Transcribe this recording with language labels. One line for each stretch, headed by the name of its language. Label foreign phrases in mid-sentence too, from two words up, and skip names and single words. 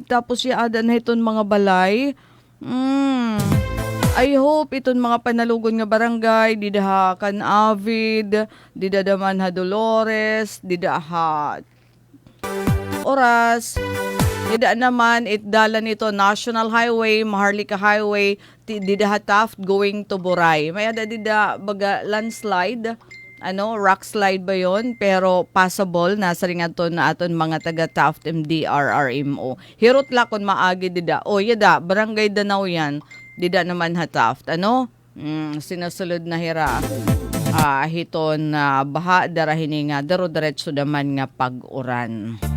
Waray: Tapos ada na hiton mga balay.
English: I hope
Waray: iton mga panalugon nga barangay, dida ha kan Avid, dida daman ha Dolores, dida ha Oras, dida naman itdalan ito National Highway, Maharlika Highway, dida ha Taft
English: going to
Waray: Boray. May ada dida baga landslide, rock slide ba yon? Pero passable, nasa rin aton na aton mga taga Taft MDRRMO. Hirot la kon maagi dida. O yada, barangay Danao yan. Dida naman hataft. Sinasulod na hira. Hiton na baha darahini nga daro diretso naman nga pag-uran.